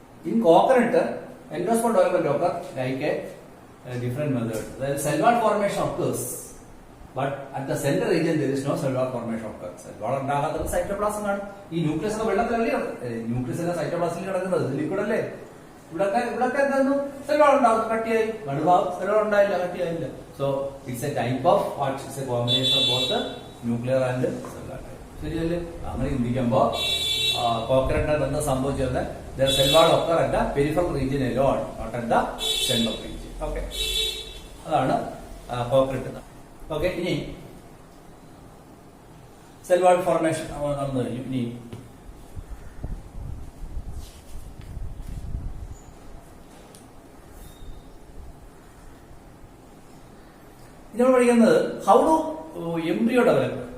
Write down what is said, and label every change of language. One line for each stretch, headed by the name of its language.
English: In coconut, endosperm development occurs like a different method. The cellular formation occurs, but at the center region there is no cellular formation occurs.
Malayalam: Cellular ഉണ്ടാകാത്തത് cytoplasm ആണ്. ഈ nucleus ഒക്കെ വെള്ളത്തിലല്ലേ, nucleus ഒക്കെ സൈറ്റോപ്ലാസ്റ്റിൽ കിടക്കുന്നത്, liquid അല്ലേ. ഇവിടെ എന്തായിരുന്നു? സെല്ലുകൾ ഉണ്ടാകും, കട്ടിയായി. നടുഭാഗം സെല്ലുകൾ ഉണ്ടായില്ല, കട്ടിയായില്ല.
English: So it's a type of what it's a combination of both nuclear and cellular type.
Malayalam: ശരിയല്ലേ? അങ്ങനെ ചിന്തിക്കുമ്പോ കോക്കനട്ട് എന്താ സംഭവിച്ചത്?
English: The cell wall occur at the peripheral region alone, not at the central region.
Malayalam: Okay. അതാണ് coconut. Okay, ഇനി cell wall formation നടന്നു കഴിഞ്ഞു. ഇനി നമ്മൾ പഠിക്കുന്നത്
English: How do embryo develop.